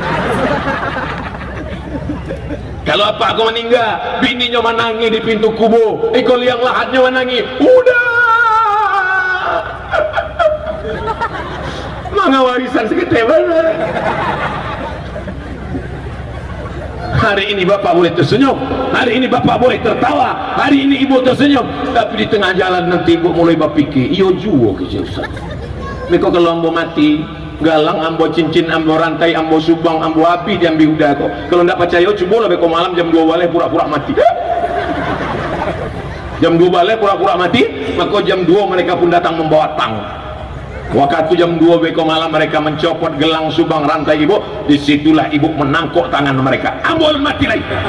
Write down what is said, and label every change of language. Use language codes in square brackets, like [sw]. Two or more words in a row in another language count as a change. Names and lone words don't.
[id] Kalau apa aku meninggal, bininya menangis di pintu kubur, ikut liang lahatnya menangis, udah mana warisan segede mana. Hari ini bapak boleh tersenyum, hari ini bapak boleh tertawa, hari ini ibu tersenyum, tapi di tengah jalan nanti ibu mulai berpikir, [min] iyo juo kecil [id] Ustaz. [min] Mereka kalau ambo mati, galang ambo cincin, ambo rantai, ambo subang, ambo api diambil udah kok. [id] Kalau tidak percaya, [min] coba lah beko malam [id] jam 2 balik pura-pura mati. Jam 2 balik pura-pura mati, maka jam 2 mereka pun datang membawa tang. Waktu jam 2 beko malam mereka mencopot gelang subang rantai ibu, disitulah ibu menangkuk tangan mereka, ambol mati lagi.